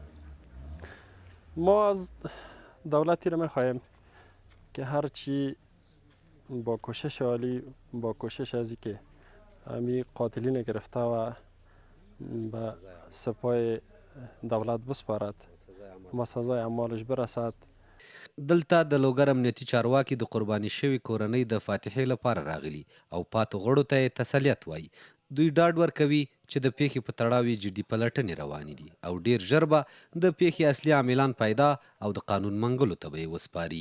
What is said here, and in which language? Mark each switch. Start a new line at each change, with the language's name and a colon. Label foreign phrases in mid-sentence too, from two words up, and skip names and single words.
Persian: ما از دولتی را میخواهیم که هرچی با کوشش عالی، با کوشش ازی که همی قاتلین گرفته و به سپاه دولت بسپارد و سزای اعمالش برسد.
Pashto: دلته د لوګر امنیتي چارواکي د قرباني شوي کورنۍ د فاتحې لپاره راغلي او پاتو غړو ته یې تسلیت وایي. دوی ډاډ ورکوي چې د پیښې په تړاو یې جدي پلټنې روانې دي او ډیر ژر به د پیښې اصلي عاملان پیدا او د قانون منګلو ته به یې وسپاري.